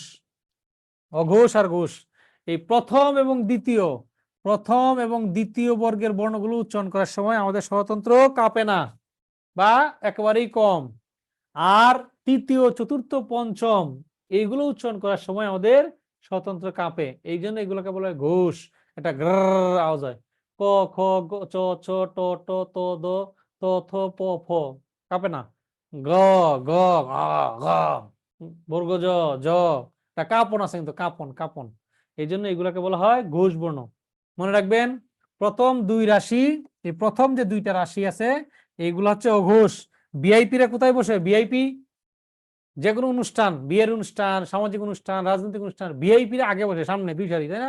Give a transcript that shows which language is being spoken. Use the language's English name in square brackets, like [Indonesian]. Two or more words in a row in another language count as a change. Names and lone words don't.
[Bangla] অঘোষ আর ঘোষ, এই প্রথম এবং দ্বিতীয়, প্রথম এবং দ্বিতীয় বর্গের বর্ণগুলো উচ্চারণ করার সময় আমাদের স্বরতন্ত্র কাঁপে না বা একেবারেই কম। আর তৃতীয়, চতুর্থ, পঞ্চম এইগুলো উচ্চারণ করার সময় আমাদের স্বতন্ত্র কাঁপে, এই জন্য এগুলোকে বলা হয় ঘোষ। একটা গ্রর আওয়াজ হয়। ক, খ, গ, চ, ছ, ট, ট, ত, দ, ত, থ, প, ফ, কাঁপে না। গ, গ, আ, ঘ, বর্গ, জ, জ, তা কাঁপন আছে কিন্তু, কাঁপন, কাঁপন। এই জন্য এগুলোকে বলা হয় ঘোষ বর্ণ। মনে রাখবেন প্রথম 2 রাশি, এই প্রথম যে 2টা রাশি আছে এইগুলো হচ্ছে অঘোষ। ভিআইপি রা কোথায় বসে? ভিআইপি যে কোনো অনুষ্ঠান, বিয়ের অনুষ্ঠান, সামাজিক অনুষ্ঠান, রাজনৈতিক অনুষ্ঠান, ভিআইপি রা আগে বসে সামনে 2 সারি, তাই না?